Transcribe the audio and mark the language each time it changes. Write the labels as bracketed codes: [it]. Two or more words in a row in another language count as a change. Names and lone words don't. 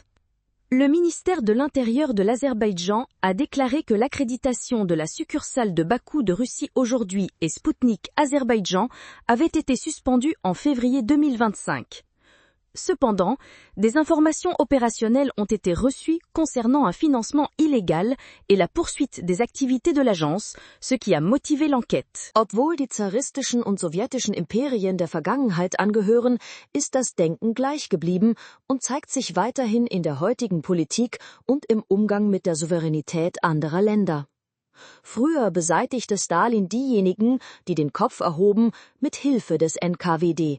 [fr] Le ministère de l'Intérieur de l'Azerbaïdjan a déclaré que l'accréditation de la succursale de Bakou de Russie aujourd'hui et Sputnik Azerbaïdjan avait été suspendue en février 2025. Cependant, des informations opérationnelles ont été reçues concernant un financement illégal et la poursuite des activités de l'agence, ce qui a motivé l'enquête. [de] Obwohl die zaristischen und sowjetischen Imperien der Vergangenheit angehören, ist das Denken gleich geblieben und zeigt sich weiterhin in der heutigen Politik und im Umgang mit der Souveränität anderer Länder. Früher beseitigte Stalin diejenigen, die den Kopf erhoben, mit Hilfe des NKWD.